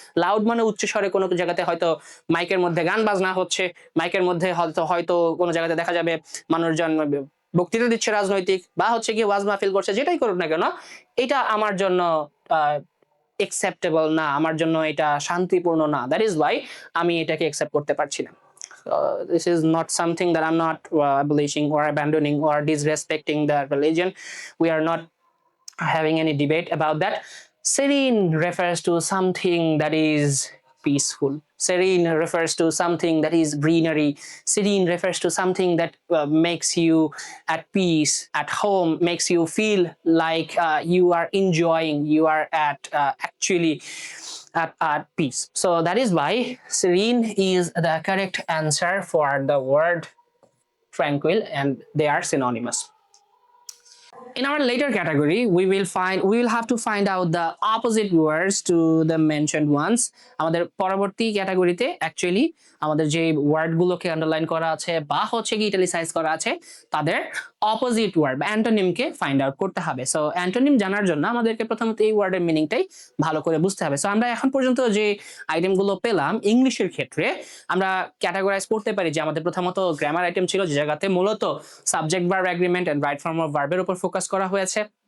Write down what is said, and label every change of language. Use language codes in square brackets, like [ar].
[bn] Loud মানে উচ্চ স্বরে কোনো জায়গাতে হয়তো মাইকের মধ্যে গান বাজনা হচ্ছে, মাইকের মধ্যে হয়তো হয়তো কোনো জায়গাতে দেখা যাবে মানুষজন বক্তৃতা দিচ্ছে রাজনৈতিক, বা হচ্ছে কি ওয়াজ মাহফিল করছে, যেটাই করুক না কেন এটা আমার জন্য একসেপ্টেবল না, আমার জন্য এটা শান্তিপূর্ণ না। [en] that is why [bn] আমি এটাকে একসেপ্ট করতে পারছি না। [en] This is not something that I'm not abolishing or abandoning or disrespecting the religion. We are not having any debate about that. Serene refers to something that is peaceful. Serene refers to something that is greenery. Serene refers to something that makes you at peace, at home, makes you feel like you are enjoying, you are at actually at peace. So that is why serene is the correct answer for the word tranquil, and they are synonymous. In our later category, we will have to find out the opposite words to the mentioned ones. [bn] আমাদের পরবর্তী ক্যাটাগরিতে actually আমাদের যে ওয়ার্ডগুলোকে underline করা আছে বা হচ্ছে কি ইটালিসাইজ করা আছে তাদের অপোজিট ওয়ার্ড বা অ্যান্টোনিমকে ফাইন্ড আউট করতে হবে। সো অ্যান্টোনিম জানার জন্য আমাদেরকে প্রথমত এই ওয়ার্ডের মিনিংটাই ভালো করে বুঝতে হবে। সো আমরা এখন পর্যন্ত যে আইটেমগুলো পেলাম ইংলিশের ক্ষেত্রে আমরা ক্যাটাগরাইজ করতে পারি যে আমাদের প্রথমত গ্রামার আইটেম ছিল, যে জায়গাতে মূলত subject verb agreement and right form of ভার্বের উপর ফোকাস করা হয়েছে।